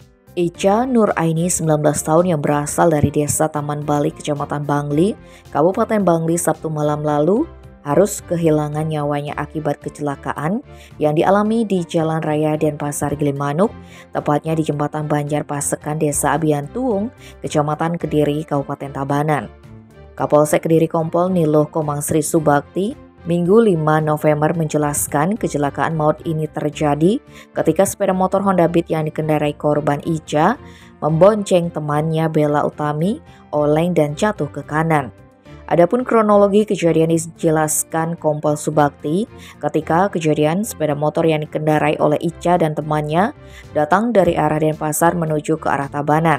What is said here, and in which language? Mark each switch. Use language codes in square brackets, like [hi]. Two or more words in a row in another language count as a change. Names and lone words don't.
[id] Ica Nuraini, 19 tahun yang berasal dari desa Taman Bali, Kecamatan Bangli, Kabupaten Bangli, Sabtu malam lalu harus kehilangan nyawanya akibat kecelakaan yang dialami di Jalan Raya Denpasar Gilimanuk, tepatnya di Jembatan Banjar Pasekan, Desa Abian Kecamatan Kediri, Kabupaten Tabanan. Kapolsek Kediri Kompol Niluh Komang Sri Subakti Minggu 5 November menjelaskan kecelakaan maut ini terjadi ketika sepeda motor Honda Beat yang dikendarai korban Ica membonceng temannya Bella Utami oleng dan jatuh ke kanan. Adapun kronologi kejadian dijelaskan Kompol Subakti, ketika kejadian sepeda motor yang dikendarai oleh Ica dan temannya datang dari arah Denpasar menuju ke arah Tabanan.